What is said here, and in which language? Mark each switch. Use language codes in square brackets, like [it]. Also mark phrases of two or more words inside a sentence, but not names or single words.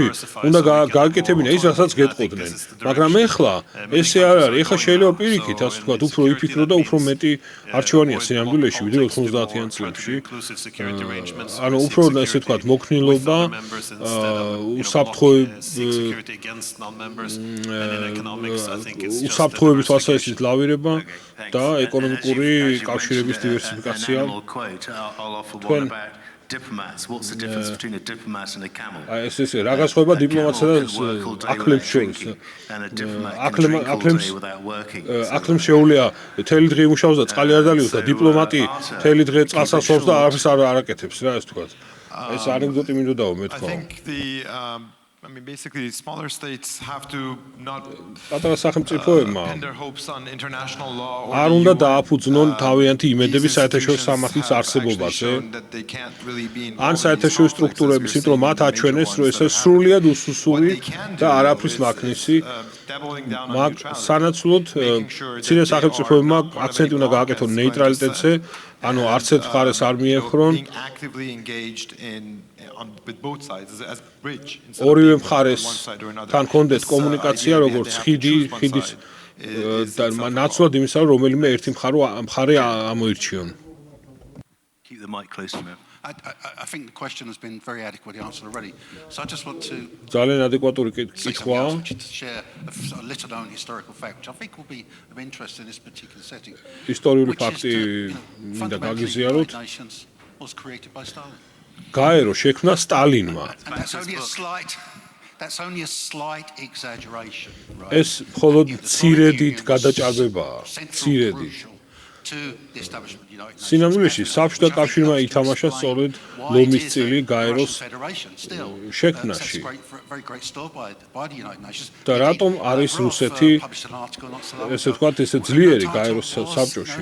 [ka] უნდა გააკეთებინა ის რასაც გეტყოდნენ მაგრამ ეხლა ესე არ არის ეხლა შეიძლება პირიქით ასე ვთქვათ უფრო იფიქრო და უფრო მეტი არჩევანია სინამდვილეში ვიდრე 90-იან წლებში ანუ უფრო ესე ვთქვათ მოქნილობა უსაფრთხოების თვალსაზრისით ლავირება და ეკონომიკური კავშირების დივერსიფიკაცია. [en] Diplomats, what's the difference between a diplomat and a camel? [ka] ეს რა განსხვავება დიპლომატსა და აკლებს შორის? აკლებს შეუძლია თელი დღე იმუშაოს და წყალი არ დალიოს და დიპლომატი თელი დღე წყალს ასვავს და არაფერს არ აკეთებს რა ეს თქვა. ეს ანეკდოტი მინდოდაო მე თქვა. [en] I mean, basically, smaller states have to not [ka] პატარა სახელმწიფოებმა [en] pin their hopes on international law or [ka] არ უნდა დააფუძნონ თავიანთი იმედები საერთაშორისო სამართლის არსებობაზე. ან საერთაშორისო სტრუქტურების, იმიტომ რომ მათ აჩვენეს, რომ ეს სრულიად უსუსური და არაფრის მაქნისი. მაგ სანაცვლოდ ცირე სახელმწიფოებმა აქცენტი უნდა გააკეთონ ნეიტრალიტეტზე, ანუ არც ერთ მხარეს არ მიეხრონ. ორივე მხარეს თან კონდეთ კომუნიკაცია როგორც ხიდის და ნაცვლად იმისა რომ რომელიმე ერთი მხარე ამოირჩიონ. [en] Keep the mic close to me. I think the question has been very adequately answered already. So I just want to [ka] ძალიან ადეკვატური კითხვაა. [en] share a little known historical fact, which I think will be of interest in this particular setting. [ka] ისტორიული ფაქტი მინდა გაგიზიაროთ. [en] Was created by Stalin. [ka] გაერო შექმნა სტალინმა. That's only a slight exaggeration, right? ეს მხოლოდ მცირედით გადაჭარბებაა. მცირედით. სინამდვილეში საბჭოთა კავშირმა ითამაშა სწორედ ლომის წილი გაეროს შექმნაში. და რატომ არის რუსეთი ესე ვთქვათ ესე ძლიერი გაეროს საბჭოში?